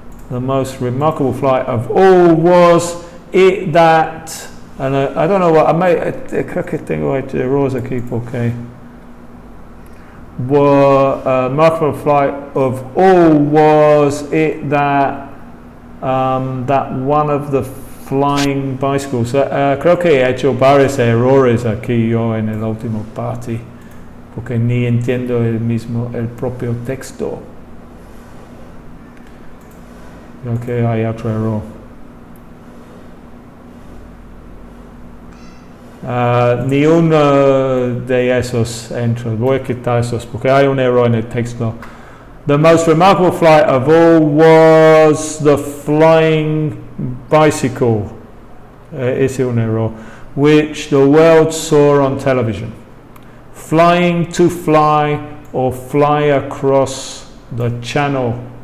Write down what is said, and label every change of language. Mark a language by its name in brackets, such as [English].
[English] The most remarkable flight of all was it that, and I don't know what, [Spanish] creo que tengo errores aquí porque [English] remarkable flight of all was it that that one of the flying bicycles. [Spanish] Creo que he hecho varios errores aquí yo en el último parte porque ni entiendo el propio texto. Creo que hay otro error. Ni uno de esos entra. Voy a quitar esos porque hay un error en el texto. [English] The most remarkable flight of all was the flying bicycle. [Spanish] Ese es un error. [English] Which the world saw on television. Flying to fly or fly across the channel.